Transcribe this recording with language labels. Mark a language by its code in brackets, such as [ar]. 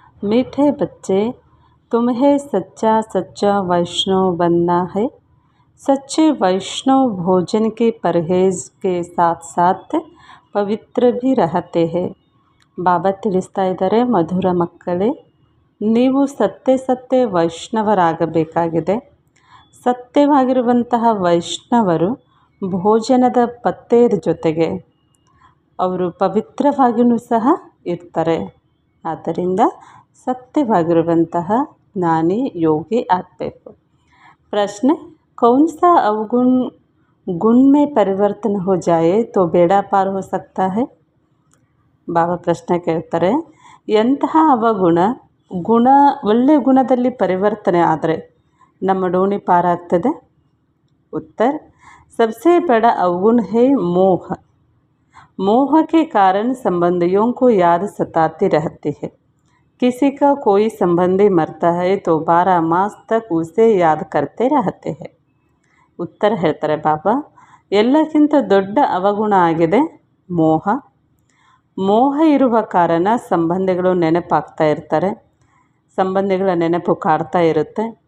[hi] मीठे बच्चे, तुम्हें सच्चा सच्चा वैष्णव बनना है। सच्चे वैष्णव भोजन के परहेज के साथ साथ पवित्र भी रहते हैं। [kn] ಬಾಬಾ ತಿಳಿಸ್ತಾ ಇದ್ದಾರೆ, ಮಧುರ ಮಕ್ಕಳೇ, ನೀವು ಸತ್ಯ ವೈಷ್ಣವರಾಗಬೇಕಾಗಿದೆ. ಸತ್ಯವಾಗಿರುವಂತಹ ವೈಷ್ಣವರು ಭೋಜನದ ಪಥ್ಯದ ಜೊತೆಗೆ ಅವರು ಪವಿತ್ರವಾಗಿಯೂ ಸಹ ಇರ್ತಾರೆ. ಆದ್ದರಿಂದ ಸತ್ಯವಾಗಿರುವಂತಹ ಜ್ಞಾನಿ ಯೋಗಿ ಆಗಬೇಕು. [hi] ಪ್ರಶ್ನೆ, कौन सा अवगुण गुण में परिवर्तन हो जाए तो बेड़ा पार हो सकता है? [kn] ಬಾಬಾ ಪ್ರಶ್ನೆ ಕೇಳ್ತಾರೆ, ಎಂತಹ ಅವಗುಣ ಒಳ್ಳೆಯ ಗುಣದಲ್ಲಿ ಪರಿವರ್ತನೆ ಆದರೆ ನಮ್ಮ ಡೋಣಿ ಪಾರಾಗ್ತದೆ? [hi] उत्तर, सबसे बड़ा अवगुण है मोह। मोह के कारण संबंधियों को याद सताती रहती है। किसी का कोई संबंधी मरता है तो 12 मास तक उसे याद करते रहते हैं। [kn] उत्तर ಹೇಳ್ತಾರೆ ಬಾಬಾ, ಎಲ್ಲಕ್ಕಿಂತ ದೊಡ್ಡ ಅವಗುಣ ಆಗಿದೆ ಮೋಹ. ಮೋಹ ಇರುವ ಕಾರಣ ಸಂಬಂಧಿಗಳು ನೆನಪಾಗ್ತಾ ಇರ್ತಾರೆ, ಸಂಬಂಧಿಗಳ ನೆನಪು ಕಾಡ್ತಾ ಇರುತ್ತೆ.